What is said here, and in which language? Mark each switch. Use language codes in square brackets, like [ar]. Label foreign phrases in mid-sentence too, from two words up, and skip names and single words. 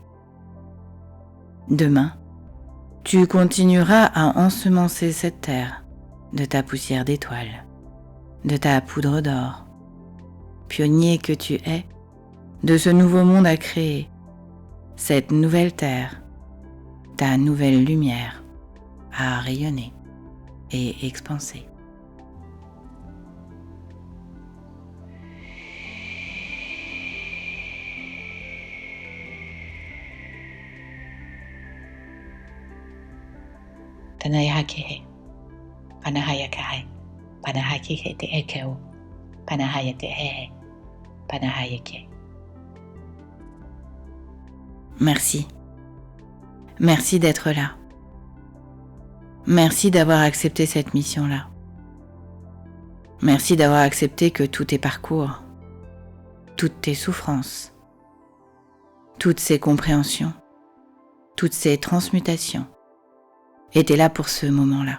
[fr] Demain, tu continueras à ensemencer cette terre de ta poussière d'étoiles, de ta poudre d'or, pionnier que tu es, de ce nouveau monde à créer, cette nouvelle terre, ta nouvelle lumière à rayonner et expanser. Tanaya kehe. Panahaya kahe. Panahaki he te ekeo. Panahaya te hehe. Panahaya ke. Merci. Merci d'être là. Merci d'avoir accepté cette mission-là. Merci d'avoir accepté que tous tes parcours, toutes tes souffrances, toutes ces compréhensions, toutes ces transmutations étaient là pour ce moment-là.